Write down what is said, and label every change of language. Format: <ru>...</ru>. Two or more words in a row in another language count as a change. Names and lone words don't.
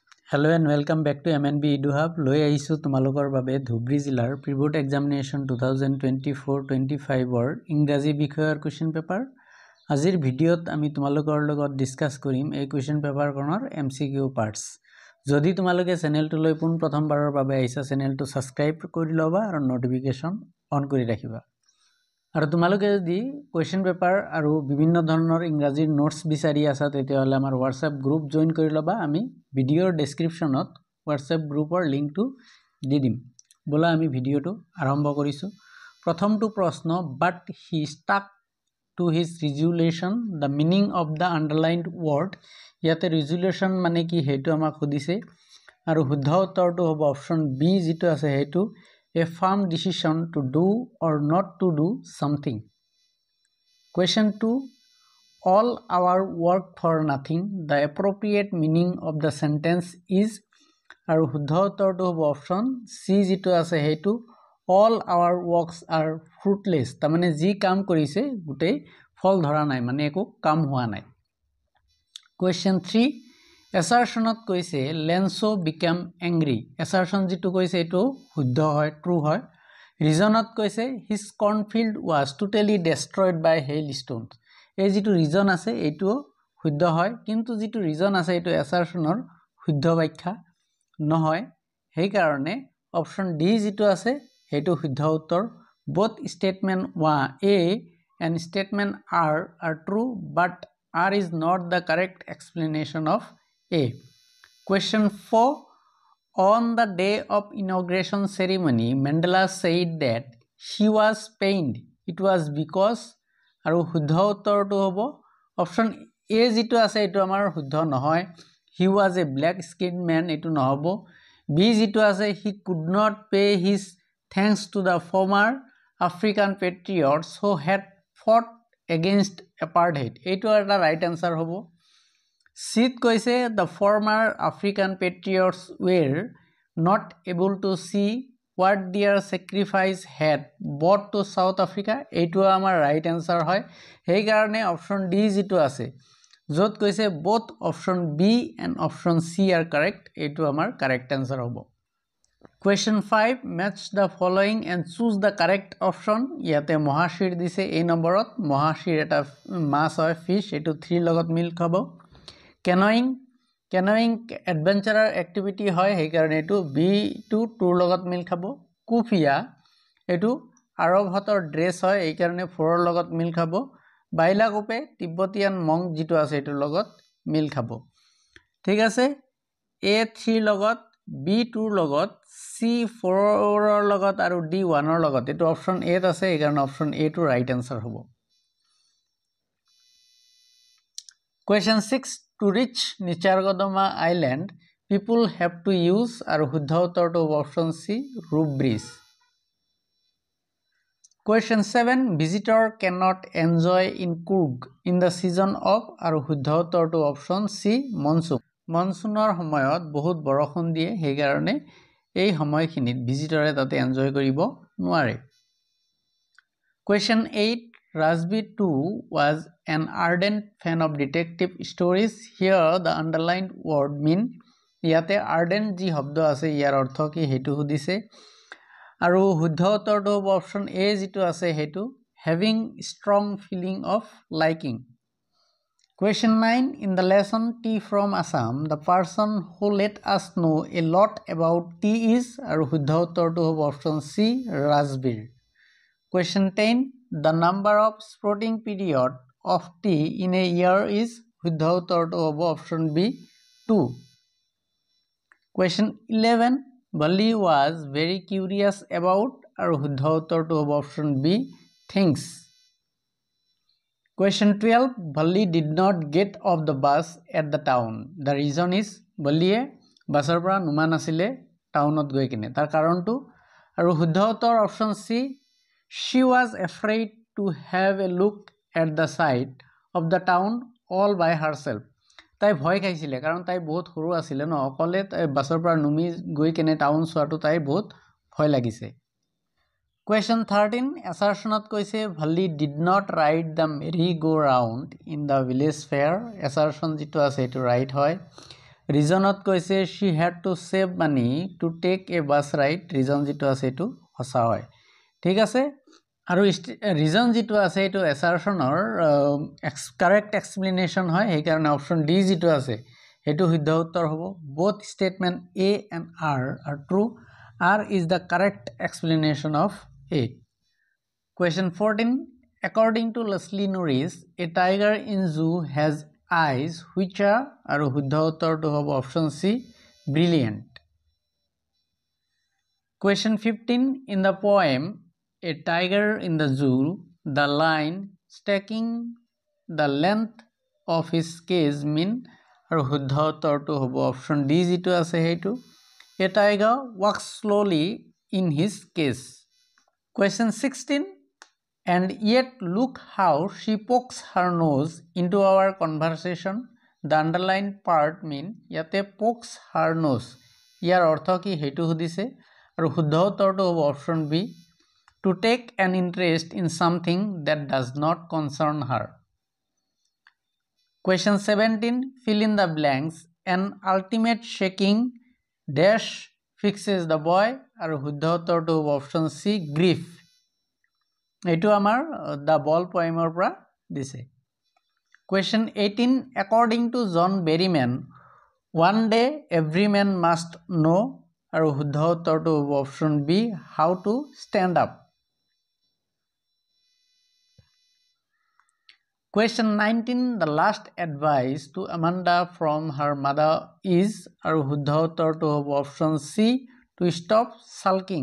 <en>Hello and welcome back to MNB EduHub.</en> <as>লৈ আহিছো তোমালোকৰ বাবে ধুবৰী জিলাৰ</as> <en>pre-board examination</en> <as>2024-25 ৰ ইংৰাজী বিষয়ৰ</as> <en>question paper.</en> <as>আজিৰ ভিডিঅ'ত আমি তোমালোকৰ লগত ডিসকাস কৰিম এই কোৱেশ্চন পেপাৰখনৰ</as> <en>MCQ parts.</en> <as>যদি তোমালোকে চেনেলটোলৈ পোন প্ৰথমবাৰৰ বাবে আহিছা চেনেলটো সাবস্ক্ৰাইব কৰি লবা আৰু</as> <en>notification on</en> <as>কৰি ৰাখিবা। আৰু তোমালোকে যদি</as> <en>question paper</en> <as>আৰু বিভিন্ন ধৰণৰ ইংৰাজীৰ নোটস বিচাৰি আছা তেতিয়াহলে আমাৰ</as> <en>WhatsApp group join</en> <as>কৰি লবা। আমি ভিডিঅ'ৰ ডেসক্ৰিপচনত WhatsApp গ্ৰুপৰ লিংকটো দি দিম। বলা আমি ভিডিঅ'টো আৰম্ভ কৰিছো। প্ৰথমটো প্ৰশ্ন,</as> <en>but he stuck to his resolution, the meaning of the underlined word।</en> <as>ইয়াতে resolution মানে কি হেতু আমাক সুধিছে আৰু শুদ্ধ উত্তৰটো হ'ব</as> <en>option B</en> <as>যেটো আছে হেতু</as> <en>a firm decision to do or not to do something। Question 2, all our work for nothing, the appropriate meaning of the sentence is</en> <as>আৰু শুদ্ধ উত্তৰটো হ'ব</as> <en>option C</en> <as>যেটো আছে হেতু</as> <en>all our works are fruitless।</en> <as>তাৰ মানে যি কাম কৰিছে গুটেই ফল ধৰা নাই, মানে একো কাম হোৱা নাই।</as> <en>Question 3,</en> <as>assertionত কৈছে</as> <en>Lenzo became angry।</en> <as>assertion যেটো কৈছে এটো শুদ্ধ হয়,</as> <en>true.</en> <as>reasonত কৈছে</as> <en>his cornfield was totally destroyed by hailstones।</en> <as>এই যেটো reason আছে এটো শুদ্ধ হয়, কিন্তু যেটো reason আছে এটো assertionৰ শুদ্ধ ব্যাখ্যা নহয়। সেই কাৰণে</as> <en>option D</en> <as>যেটো আছে হেতু শুদ্ধ উত্তৰ।</as> <en>both statement A and statement R are true, but R is not the correct explanation of A। Question 4, on the day of inauguration ceremony, Mandela said that he was pained, it was because</en> <as>আৰু শুদ্ধ উত্তৰটো হ'ব</as> <en>option A</en> <as>যেটো আছে এটো আমাৰ শুদ্ধ নহয়।</as> <en>he was a black skinned man,</en> <as>এটো নহব। বি যেটো আছে</as> <en>he could not pay his thanks to the former African patriots who had fought against apartheid,</en> <as>এইটো এটা</as> <en>right answer</en> <as>হ'ব। সিত কৈছে</as> <en>the former African patriots were not able to see what their sacrifice had brought to South Africa,</en> <as>এইটো আমাৰ</as> <en>right answer</en> <as>হয়। সেই কাৰণে</as> <en>option D</en> <as>যেটো আছে যত কৈছে</as> <en>both option B and option C are correct,</en> <as>এইটো আমাৰ</as> <en>correct answer</en> <as>হ'ব।</as> <en>Question 5, match the following and choose the correct option।</en> <as>ইয়াতে মহাশিৰ দিছে এই নম্বৰত। মহাশিৰ এটা মাছ হয়, fish, এইটো 3 লগত মিল খাব।</as> <en>Canoeing adventurer activity</en> <as>হয়, সেই কাৰণে এইটো বি টু 2 লগত মিল খাব। কুফিয়া এইটো আৰব হাতৰ ড্ৰেছ হয়, এই কাৰণে 4 লগত মিল খাব। বাইলাকোপে তিব্বতীয়ান মংক যেটো আছে এটোৰ লগত মিল খাব। ঠিক আছে, A3 লগত, B2 লগত, C4 লগত আৰু D1 লগত, এটো</as> <en>option A</en> <as>ত আছে, এই কাৰণে অপচন A টো</as> <en>right answer</en> <as>হ'ব।</as> <en>Question 6, to reach Nicaraguama Island, people have to use</en> <as>আৰু শুদ্ধ উত্তৰটো হ'ব</as> <en>option C, rope bridge। Question 7, visitor cannot enjoy in Coorg in the season of</en> <as>আৰু শুদ্ধ উত্তৰটো</as> <en>option C, monsoon।</en> <as>মনসুনৰ সময়ত বহুত বৰষুণ দিয়ে, সেই কাৰণে এই সময়খিনিত ভিজিটৰে তাতে এনজয় কৰিব নোৱাৰে।</as> <en>Question 8, Rajbir too was an ardent fan of detective stories, here the underlined word mean।</en> <as>ইয়াতে ardent যি শব্দ আছে ইয়াৰ অৰ্থ কি হেতু সুধিছে আৰু শুদ্ধ উত্তৰটো হ'ব</as> <en>option A</en> <as>যেটো আছে হেতু</as> <en>having strong feeling of liking। Question 9, in the lesson Tea from Assam, the person who let us know a lot about tea is</en> <as>আৰু শুদ্ধ উত্তৰটো হ'ব</as> <en>option C, Rajbir। Question 10, the number of sprouting period of tea in a year is</en> <as>শুদ্ধ উত্তৰটো হ'ব</as> <en>option B, 2। Question 11, Bali was very curious about</en> <as>আৰু শুদ্ধ উত্তৰটো হ'ব</as> <en>option B, things। Question 12, Bali did not get off the bus at the town, the reason is</en> <as>Baliয়ে বাছৰ পৰা নুমা নাছিলে টাউনত গৈ কিনে, তাৰ কাৰণটো আৰু শুদ্ধ উত্তৰ</as> <en>option C, she was afraid to have a look at the side of the town all by herself।</en> <as>তাই ভয় খাইছিলে কাৰণ তাই বহুত সৰু আছিল ন, অকলে বাছৰ পৰা নুমি গৈ কিনে টাউন চোৱাটো তাই বহুত ভয় লাগিছে।</as> <en>Question 13,</en> <as>assertionত কৈছে</as> <en>Bali did not ride the merry-go-round in the village fair।</en> <as>assertion যেটো আছে এটো</as> <en>right.</en> <as>ৰিজনত কৈছে</as> <en>she had to save money to take a bus ride</en> <as>ৰিজন যেটো আছে এটো হসা হয় ঠিক আছে আৰু ৰিজন যেটো আছে এটো assertionৰ correct explanation হয় এই কাৰণে</as> <en>option D</en> <as>যেটো আছে এটো শুদ্ধ উত্তৰ হ'ব</as> <en>both statement a and r are true r is the correct explanation of a question 14 according to Leslie Norris a tiger in zoo has eyes which are</en> <as>আৰু শুদ্ধ উত্তৰটো হ'ব</as> <en>option C brilliant question 15 in the poem a tiger in the zoo the line stacking the length of his cage mean</en> <as>আৰু শুদ্ধ উত্তৰটো হ'ব</as> <en>option D</en> <as>যেটো আছে হেতু</as> <en>a tiger walks slowly in his cage question 16 and yet look how she pokes her nose into our conversation the underlined part mean yate pokes her</en> <as>nose ইয়াৰ অৰ্থ কি হেতু সুধিছে আৰু শুদ্ধ উত্তৰটো হ'ব</as> <en>option B to take an interest in something that does not concern her question 17 fill in the blanks an ultimate shaking dash fixes the boy</en> <as>আৰু শুদ্ধ উত্তৰটো হ'ব</as> <en>option C grief</en> <as>এটো আমাৰ</as> <en>the ball poem</en> <as>পৰা দিছে</as> <en>question 18 according to John Berryman one day every man must know</en> <as>আৰু শুদ্ধ উত্তৰটো হ'ব</as> <en>option B how to stand up question 19 the last advice to Amanda from her mother is</en> <as>আৰু শুদ্ধ উত্তৰটো হ'ব</as> <en>option C to stop sulking</en>